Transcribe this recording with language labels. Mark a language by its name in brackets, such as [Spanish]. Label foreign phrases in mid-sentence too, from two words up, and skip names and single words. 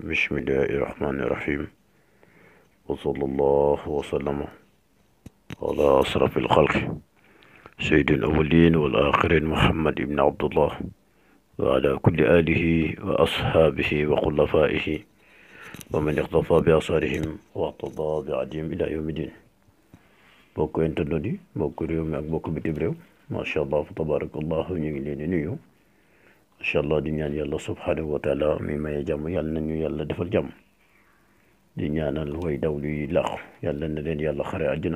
[Arabic] بسم الله الرحمن الرحيم، وصلى الله وسلم على أشرف الخلق سيد الأولين والآخرين محمد بن عبد الله وعلى كل آله وأصحابه وخلفائه ومن اقتفى بآثارهم واقتضى بعدهم إلى يوم الدين. [Wolof] bokk internet yi, bokk réew mi ak bokk bitim réew, [Arabic] ما شاء الله فتبارك الله, [Wolof] ñu ngi leen di nuyu. [Arabic] ما شاء الله [Wolof] di ñaan yàlla [Arabic] سبحانه وتعالى [Wolof] mi maye jàmm yàlla nañu yàlla defal jàmm. di ñaanal way dawlu yi làqu yàlla na leen yàlla xare àjjana.